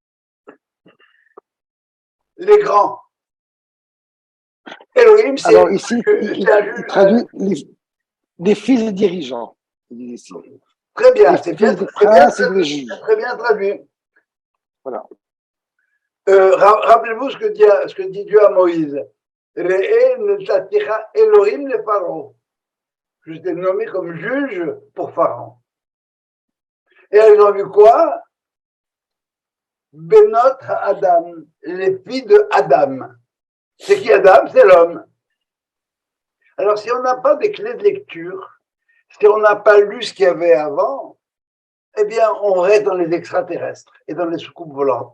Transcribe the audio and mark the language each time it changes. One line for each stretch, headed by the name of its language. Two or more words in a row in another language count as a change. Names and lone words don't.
French: Les grands. Elohim, c'est alors ici, il traduit des fils des dirigeants, il dit ici. Très bien, Des fils des princes et des juges. très bien traduit. Voilà. Rappelez-vous ce que dit Dieu à Moïse.
Hebrew: ראה נתתיך אלהים לפרעה.
French: Je t'ai nommé comme juge pour Pharaon. Et elles ont vu quoi?
Hebrew: בנות אדם,
French: les filles de Adam. C'est qui Adam? C'est l'homme. Alors, si on n'a pas des clés de lecture, si on n'a pas lu ce qu'il y avait avant, eh bien, on reste dans les extraterrestres et dans les soucoupes volantes.